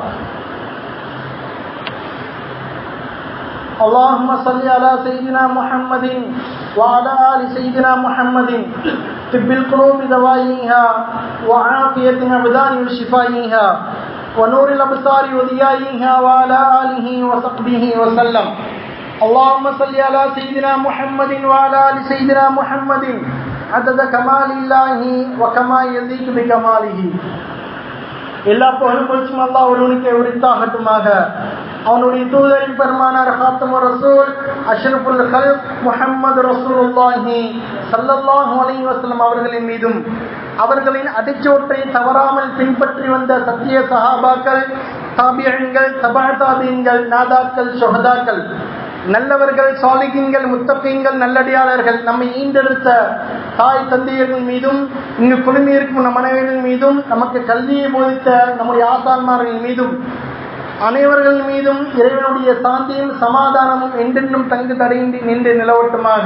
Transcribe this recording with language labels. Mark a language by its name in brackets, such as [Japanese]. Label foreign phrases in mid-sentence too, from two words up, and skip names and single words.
[Arabic] اللهم صل على سيدنا محمد وعلى آل سيدنا محمد طب القلوب دوائها وعافية الأبدان وشفائها ونور الأبصار وضيائها وعلى آله وصحبه وسلم. اللهم صل على سيدنا محمد وعلى آل سيدنا محمد عدد كمال الله وكما يليق بكماله. [Tamil] எல்லா புகழும் புகழ்ச்சியும் அல்லாஹ் ஒருவனுக்கே உரித்தாகட்டுமாக. அவனுடைய தூதரின் பெருமானார் [Arabic] خاتم الرسل أشرف الخلق محمد رسول الله صلى الله عليه وسلم [Tamil] அவர்களின் மீதும் அவர்களின் அடிச்சோற்றை தவறாமல் பின்பற்றி வந்த சத்திய சஹாபாக்கள், தாபியீன்கள், தபா தாபியீன்கள், நாதாக்கள், ஷுஹதாக்கள், நல்லவர்கள், சாலிஹீன்கள், முத்தகீன்கள், நல்லடியாளர்கள், நம்மை ஈண்டெடுத்த தாய் தந்தையர்கள் மீதும் இங்கு குழுமியிருக்கும் நம் அனைவரின் மீதும் நமக்கு கல்வியை போதித்த நம்முடைய ஆசான்மார்கள் மீதும் அனைவர்கள் மீதும் இறைவனுடைய சாந்தியும் சமாதானமும் என்றென்றும் தங்கு தடையின்றி நின்று நிலவட்டுமாக.